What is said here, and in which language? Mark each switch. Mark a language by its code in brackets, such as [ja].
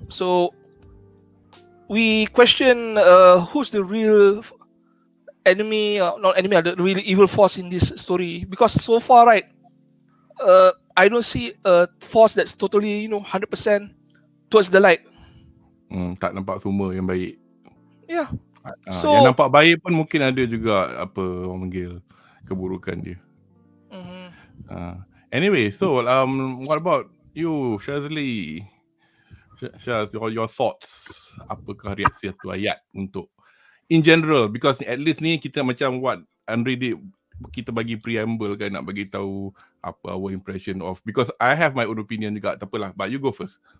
[en] So we question who's the real enemy, not enemy, the really evil force in this story. Because so far, right, I don't see a force that's totally, 100% towards the light. [ms] Tak nampak semua yang baik. [en] Yeah. So [ms] yang nampak baik pun mungkin ada juga orang panggil keburukan dia. [en] Anyway, so what about you, Shazli? Shaz, your thoughts? [ms] Apakah reaksi satu ayat untuk [en] in general, because at least [ms] ni kita macam [en] what Andre did, [ms] kita bagi [en] preamble [ms] kan, nak bagi tahu apa [en] our impression of, because I have my own opinion [ms] juga, tak apalah, [en] but you go first.